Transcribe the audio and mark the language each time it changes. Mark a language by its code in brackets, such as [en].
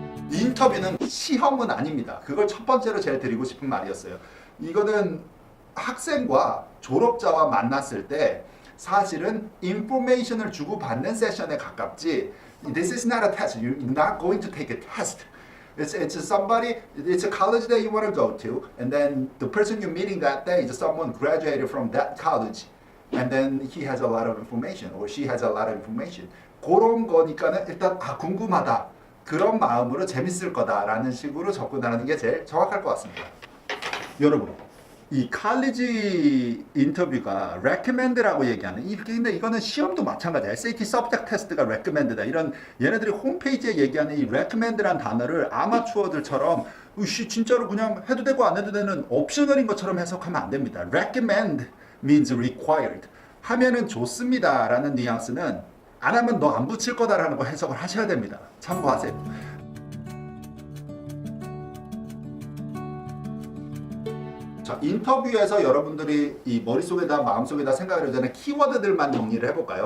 [ko] 인터뷰는 시험은 아닙니다. 그걸 첫 번째로 제일 드리고 싶은 말이었어요. 이거는 학생과 졸업자와 만났을 때 사실은 인포메이션을 주고받는 세션에 가깝지. [en] This is not a test. You're not going to take a test. It's a college that you want to go to, and then the person you're meeting that day is someone graduated from that college, and then he has a lot of information, or she has a lot of information. [ko] 그런 거니까는 일단 궁금하다. 그런 마음으로 재밌을 거다라는 식으로 접근하는 게 제일 정확할 것 같습니다. 여러분, 이 칼리지 인터뷰가 recommend라고 얘기하는 근데 이거는 시험도 마찬가지야. [en] SAT subject test가 recommend다. [ko] 이런 얘네들이 홈페이지에 얘기하는 이 recommend란 단어를 아마추어들처럼 진짜로 그냥 해도 되고 안 해도 되는 옵셔널인 것처럼 해석하면 안 됩니다. [en] recommend means required. [ko] 하면은 좋습니다라는 뉘앙스는 안 하면 너 안 붙일 거다라는 거 해석을 하셔야 됩니다. 참고하세요. 자, 인터뷰에서 여러분들이 이 머릿속에다 마음속에다 생각을 하자는 키워드들만 정리를 해볼까요?